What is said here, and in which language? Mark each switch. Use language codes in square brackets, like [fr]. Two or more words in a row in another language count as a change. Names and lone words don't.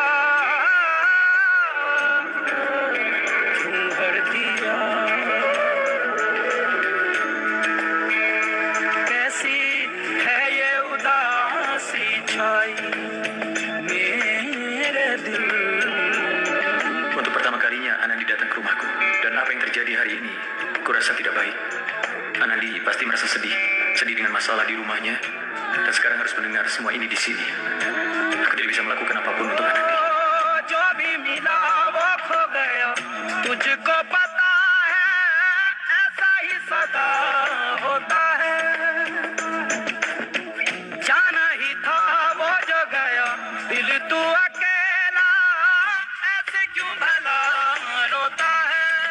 [hi] क्यों भर दिया कैसी है ये उदासी छाई मेरे दिल. [id] Untuk pertama kalinya Anandi datang ke rumahku. Dan apa yang terjadi hari ini, kurasa tidak baik. Anandi pasti merasa sedih. Sedih dengan masalah di rumahnya. Dan sekarang harus mendengar semua ini di sini. Aku tidak bisa melakukan apapun untuk Anandi. [hi] जो भी मिला वो खो गया तुझको पता है ऐसा ही सदा होता है जाना ही था वो जो गया दिल तू अकेला ऐसे क्यों भला रोता है